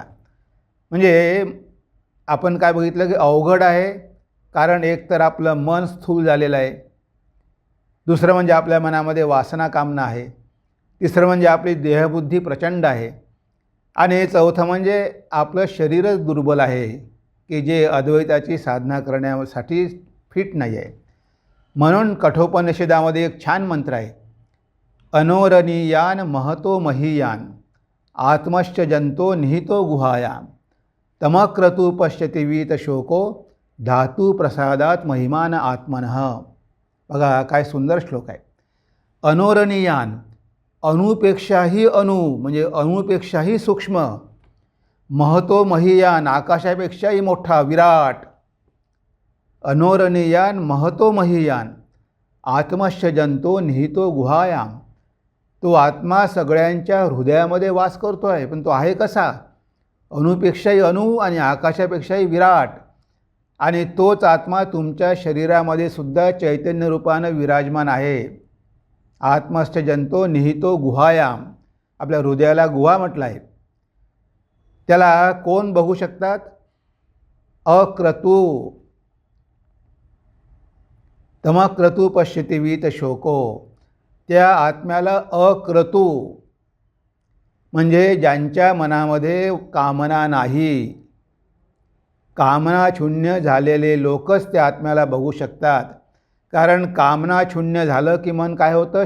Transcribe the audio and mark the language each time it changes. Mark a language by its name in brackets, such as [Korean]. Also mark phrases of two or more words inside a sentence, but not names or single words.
[Marathi] म्हणजे आपण काय बघितलं की अवघड आहे, कारण एक तर आपलं मन स्थूल झालेलं आहे, दुसरं म्हणजे आपल्या मनामध्ये वासना कामना आहे, तिसरं म्हणजे आपली देहबुद्धी प्रचंड आहे आणि चौथं म्हणजे आपलं शरीरच दुर्बल आहे की जे अद्वैताची साधना करण्यासाठी फिट नाही आहे. म्हणून कठोपनिषदामध्ये एक छान मंत्र आहे, [Sanskrit] अनोरणीयान महतो महीयान आत्मश्च जंतो निहितो गुहायाम तमक्रतु पश्यति वीत शोको धातू प्रसादात महिमान आत्मनः. [Marathi] बघा काय सुंदर श्लोक आहे. अनोरणीयान, अणुपेक्षाही अणु म्हणजे अणुपेक्षाही सूक्ष्म, [Sanskrit] महतो महीयान [Marathi] आकाशापेक्षाही मोठा विराट. [Sanskrit] अनोरणीयान महतो महीयान आत्मश्च जंतो निहितो गुहायाम. [Marathi] तो आत्मा सगळ्यांच्या हृदयामध्ये वास करतो आहे, पण तो आहे कसा? अणुपेक्षाही अणु आणि आकाशापेक्षाही विराट. आणि तोच आत्मा तुमच्या शरीरामध्ये सुद्धा चैतन्य रूपानं विराजमान आहे. [Sanskrit] आत्मश्च जंतो निहितो गुहायाम, [Marathi] आपल्या हृदयाला गुहा म्हटलं आहे. त्याला कोण बघू शकतात? अक्रतू. [Sanskrit] तमक्रतू पश्यति वीत शोको. [Marathi] त्या आत्म्याला अक्रतू म्हणजे ज्यांच्या मनामध्ये कामना नाही, कामनाशून्य झालेले लोकच त्या आत्म्याला बघू शकतात. कारण कामनाशून्य झालं की मन काय होतं?